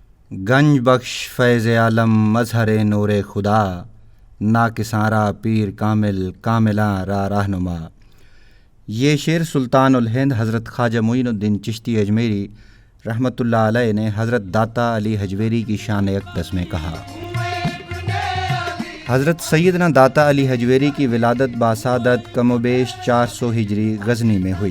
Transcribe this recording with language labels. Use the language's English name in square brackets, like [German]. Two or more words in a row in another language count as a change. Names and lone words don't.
[Persian] گنج بخش فیض عالم مظہر نور خدا، ناکساں پیر کامل کاملاں را رہنما۔ [Urdu] یہ شعر سلطان الہند حضرت خواجہ معین الدین چشتی اجمیری رحمۃ اللہ علیہ نے حضرت داتا علی حجویری کی شان اقدس میں کہا۔ حضرت سیدنا داتا علی حجویری کی ولادت باسعادت کم و بیش 400 ہجری غزنی میں ہوئی۔